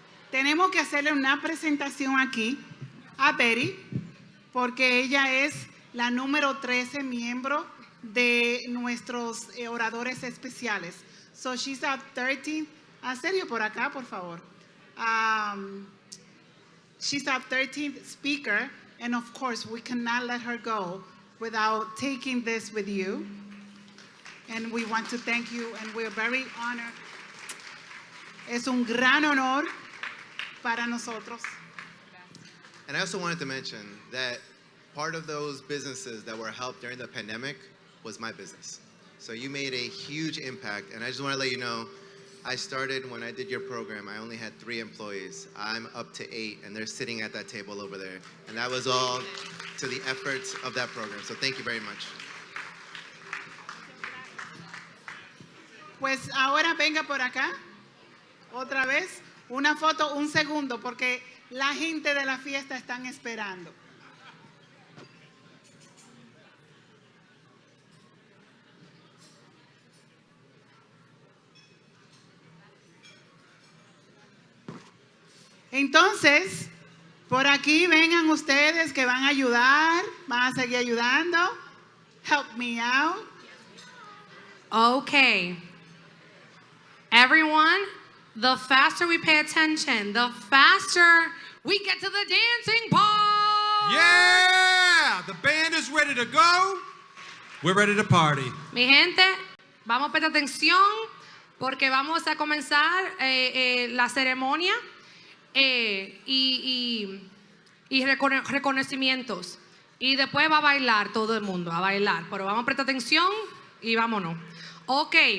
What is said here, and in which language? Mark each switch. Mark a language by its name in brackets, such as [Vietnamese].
[Spanish] Tenemos que hacerle una presentación aquí a Betty, porque ella es la número 13 miembro de nuestros oradores especiales. [English] So she's our 13th. Sergio, [Spanish] por acá, por favor. [English] She's our 13th speaker, and of course, we cannot let her go without taking this with you. And we want to thank you, and we're very honored. [Spanish] Es un gran honor para nosotros. [English] And I also wanted to mention that part of those businesses that were helped during the pandemic was my business. So you made a huge impact, and I just want to let you know, I started when I did your program, I only had 3 employees. I'm up to 8, and they're sitting at that table over there. And that was all to the efforts of that program. So thank you very much. [Spanish] Pues ahora venga por acá, otra vez, una foto, un segundo, porque la gente de la fiesta están esperando. Entonces, por aquí vengan ustedes que van a ayudar, van a seguir ayudando. [English] Help me out. Okay. Everyone, the faster we pay attention, the faster we get to the dancing part. Yeah! The band is ready to go. We're ready to party. [Spanish] Mi gente, vamos a prestar atención porque vamos a comenzar la ceremonia y reconocimientos. Y después va a bailar todo el mundo, a bailar. Pero vamos a prestar atención y vámonos. Ok.